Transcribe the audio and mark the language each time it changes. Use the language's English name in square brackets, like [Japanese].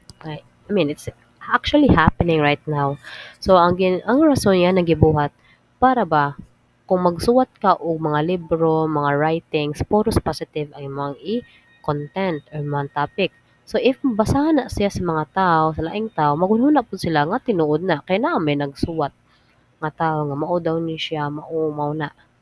[English] I mean, it's actually happening right now. [Cebuano] So, ang rason niya nagibuhat para ba kung magsuwat ka og mga libro, mga writings, puros positive ang mga i-content or mga topic. So, if basahan na siya sa mga tao, sa laing tao, magunhuna po sila nga tinuod na. Kaya na may nagsuwat nga tao nga mao daw ni siya, mao na.